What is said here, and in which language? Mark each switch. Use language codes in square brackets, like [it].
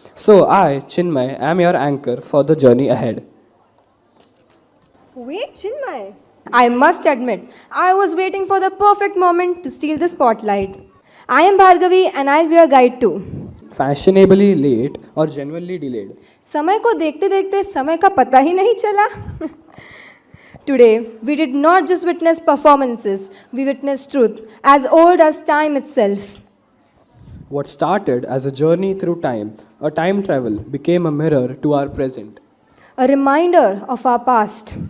[en] So I, Chinmay, am your anchor for the journey ahead. Wait, Chinmay. I must admit, I was waiting for the perfect moment to steal the spotlight. I am Bhargavi and I'll be your guide too. Fashionably late or genuinely delayed. [hi] समय को देखते देखते समय का पता ही नहीं चला. [en] Today, we did not just witness performances, we witnessed truth as old as time itself. What started as a journey through time, a time travel, became a mirror to our present A reminder of our past.